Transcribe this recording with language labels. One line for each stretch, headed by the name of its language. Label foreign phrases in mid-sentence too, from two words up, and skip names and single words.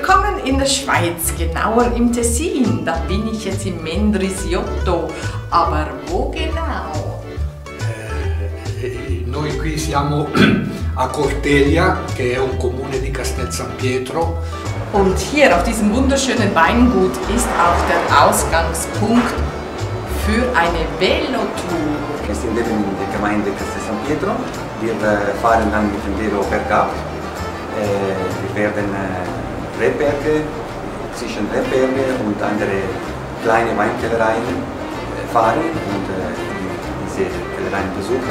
German: Willkommen in der Schweiz, genauer im Tessin. Da bin ich jetzt im Mendrisiotto. Aber wo genau?
Italian: Noi qui siamo a Corteglia, che è un comune di Castel San Pietro.
German: Und hier auf diesem wunderschönen Weingut ist auch der Ausgangspunkt für eine Velotour. Wir sind eben in der Gemeinde Castel San Pietro. Wir fahren dann mit dem Velo bergab. Wir werden Weinberge, zwischen Weinberge und andere kleine Weinkellereien fahren und diese Kellereien besuchen.